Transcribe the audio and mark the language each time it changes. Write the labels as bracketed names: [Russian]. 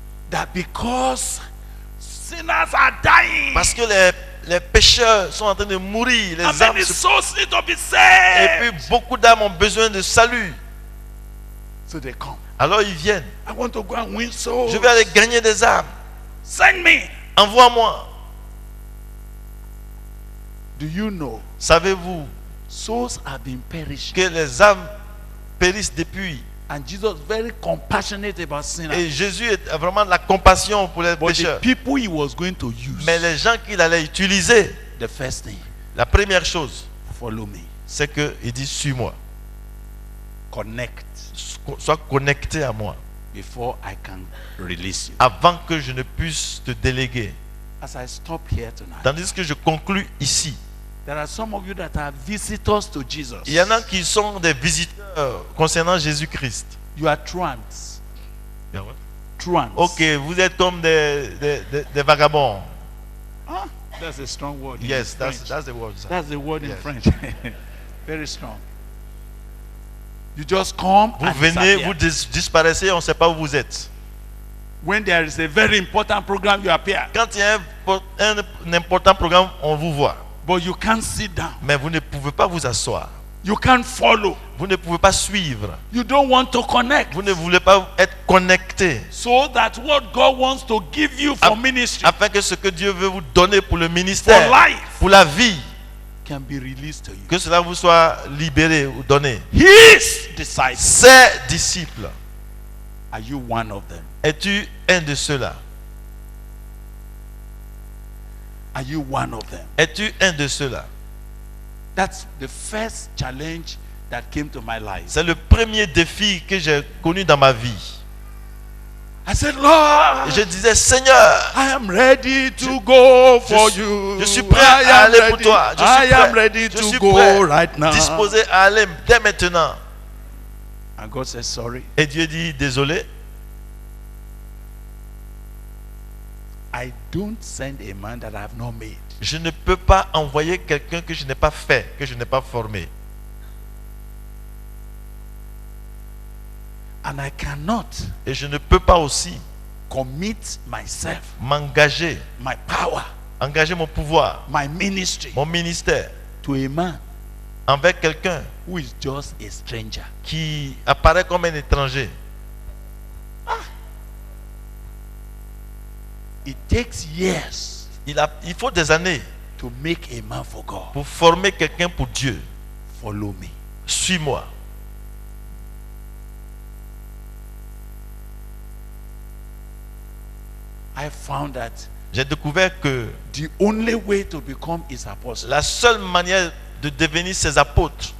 [English] that because sinners are dying [French] parce que les pécheurs sont en train de mourir, les [English] and [French] âmes [English] many [French] se... [English] souls need to be [French] Et [English] saved, [French] puis beaucoup d'âmes ont besoin de salut. [English] so they come. [French] Alors ils viennent. [English] I want to go and win souls. [French] Je vais aller gagner des âmes. [English] Send me. [French] Envoie-moi. [English] Do you know [French] Savez-vous [English] souls have been perishing, [French] que les âmes périssent depuis? [English] and Jesus very compassionate about sinners. [French] Et Jésus a vraiment de la compassion pour les [English] But the [French] pécheurs. [English] people he was going to use, [French] Mais les gens qu'il allait utiliser, [English] the first thing, [French] la première chose, [English] follow me, [French] c'est qu'il dit suis-moi. [English] connect [French] Sois connecté à moi [English] before I can release you. [French] avant que je ne puisse te déléguer. [English] As I stop here tonight, [French] Tandis que je conclus ici. [English] there are some of you that are visitors to Jesus. [French] Il y en a qui sont des visiteurs concernant Jésus-Christ. [English] You are truants. Truants. [French] Ok, vous êtes comme des vagabonds. [English] Ah, that's a strong word. in Yes, French. that's the word. Sir. That's the word in Yes. French. Very strong. You just come [French] Vous [English] and [French] venez, [English] disappear. [French] vous disparaissez, on ne sait pas où vous êtes. [English] When there is a very important program, you appear. [French] Quand il y a un important programme, on vous voit. [English] But you can't sit down. [French] Mais vous ne pouvez pas vous asseoir. [English] You can't follow. [French] Vous ne pouvez pas suivre. [English] You don't want to connect. [French] Vous ne voulez pas être connecté. [English] So that what God wants to give you for ministry, [French] Afin que ce que Dieu veut vous donner pour le [English] for [French] ministère, [English] life, [French] pour la vie, [English] can be released to you. [French] que cela vous soit libéré ou donné. [English] His disciples. [French] Ses disciples, [English] Are you one of them? [French] es-tu un de ceux-là? [English] Are you one of them? [French] Es-tu un de ceux-là? [English] That's the first challenge that came to my life. [French] C'est le premier défi que j'ai connu dans ma vie. [English] I said, Lord, [French] Et je disais, Seigneur, [English] I am ready to go for you. [French] je suis prêt [English] I [French] à [English] am [French] aller pour [English] ready. [French] toi. Je [English] I [French] suis [English] am [French] prêt. [English] ready [French] Je [English] to [French] suis [English] go [French] prêt, [English] right now. [French] disposé à aller dès maintenant. [English] And God said, sorry, [French] Et Dieu dit, désolé, [English] I don't send a man that I have not made. [French] je ne peux pas envoyer quelqu'un que je n'ai pas fait, que je n'ai pas formé. [English] And I cannot [French] Et je ne peux pas aussi [English] commit myself, [French] m'engager, [English] my power, [French] engager mon pouvoir, [English] my ministry [French] mon ministère [English] to a man [French] envers quelqu'un [English] who is just a stranger. [French] qui apparaît comme un étranger. [English] It takes years [French] Il faut des années [English] to make a man for God, [French] pour former quelqu'un pour Dieu, [English] follow me. [French] suis-moi. [English] I found that [French] J'ai découvert que [English] the only way to become his apostle [French] la seule manière de devenir ses apôtres,